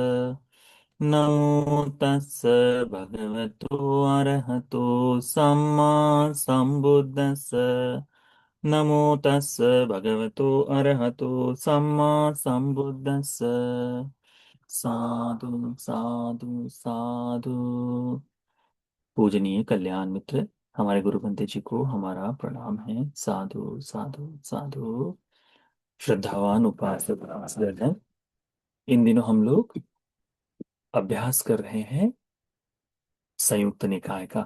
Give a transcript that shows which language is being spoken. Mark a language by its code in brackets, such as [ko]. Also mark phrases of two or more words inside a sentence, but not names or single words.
[pi] नमो तस्स भगवतो अरहतो सम्मा सम्बुद्धस्स। नमो तस्स भगवतो अरहतो सम्मा सम्बुद्धस्स। साधु साधु साधु। [hi] पूजनीय कल्याण मित्र, हमारे गुरु पंडित जी को हमारा प्रणाम है। [pi] साधु साधु साधु। [hi] श्रद्धावान उपासक उपासक हैं। इन दिनों हम लोग अभ्यास कर रहे हैं संयुक्त निकाय का।